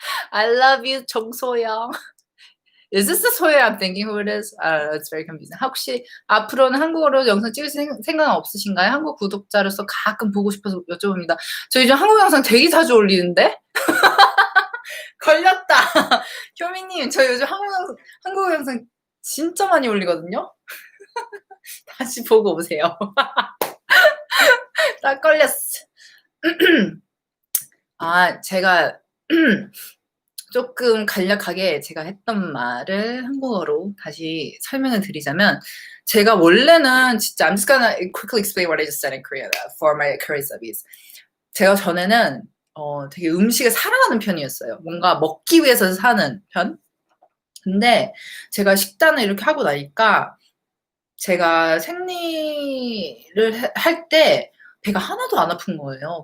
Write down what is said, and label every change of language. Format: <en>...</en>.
<en>I love you, 정소영. Is this the 소영 I'm thinking who it is? It's very confusing.</en> <ko>혹시 앞으로는 한국어로 영상 찍으실 생각 없으신가요? 한국 구독자로서 가끔 보고 싶어서 여쭤봅니다. 저 요즘 한국 영상 되게 자주 올리는데? 걸렸다. 효미님, 저 요즘 한국 영상 진짜 많이 올리거든요? 다시 보고 오세요. 딱 걸렸어. 제가 조금 간략하게 제가 했던 말을 한국어로 다시 설명을 드리자면, 제가 원래는 진짜</ko> <en>I'm just gonna quickly explain what I just said in Korea for my Korean studies.</en> <ko>제가 전에는 되게 음식에 사랑하는 편이었어요. 뭔가 먹기 위해서 사는 편. 근데 제가 식단을 이렇게 하고 나니까 제가 생리를 할 때 배가 하나도 안 아픈 거예요.</ko>